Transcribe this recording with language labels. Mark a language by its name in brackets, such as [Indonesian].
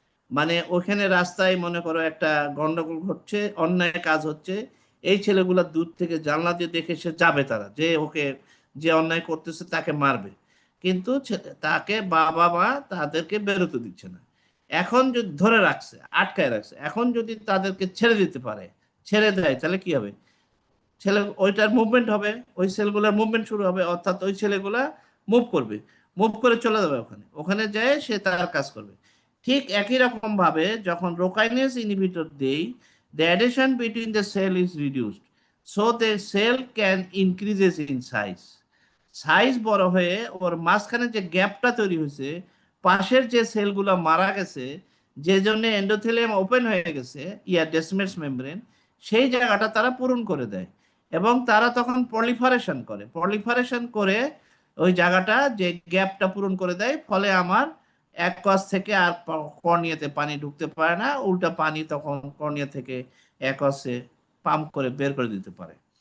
[Bangla] মানে ওখানে রাস্তায় মনে করো একটা গন্ডগোল ঘটছে, অন্যায় কাজ হচ্ছে, এই ছেলেগুলা দূর থেকে জানলা দিয়ে দেখে সে যাবে, তারা যে ওকে, যে অন্যায় করতেছে তাকে মারবে, কিন্তু তাকে বাবা মা তাদেরকে বেরোতে দিচ্ছে না। এখন যদি ধরে রাখছে, আটকায় রাখছে, এখন যদি তাদেরকে ছেড়ে দিতে পারে, ছেড়ে দেয়, তাহলে কি হবে, ছেলে ওইটার মুভমেন্ট হবে, ওই সেলগুলোর মুভমেন্ট শুরু হবে, অর্থাৎ ওই ছেলেগুলা মুভ করবে, মুভ করে চলে যাবে ওখানে, ওখানে যায় সে তার কাজ করবে। ঠিক একই রকম ভাবে যখন রোকাইনেজ ইনহিবিটর দেই, [English] the adhesion between the cell is reduced, so the cell can increases in size. [Bangla] Size বড় হয়ে ওর মাঝখানে যে গ্যাপটা তৈরি হয়েছে, পাশের যে সেলগুলো মারা গেছে, যে জন্য এন্ডোথেলিয়াম ওপেন হয়ে গেছে, ডেসমেটস মেমব্রেন, সেই জায়গাটা তারা পূরণ করে দেয়, এবং তারা তখন পলিফারেশন করে ওই জায়গাটা, যে গ্যাপটা পূরণ করে দেয়, ফলে আমার এক কস থেকে আর কর্নিয়াতে পানি ঢুকতে পারে না, উল্টা পানি তখন কর্নিয়া থেকে এক কসে পাম্প করে বের করে দিতে পারে।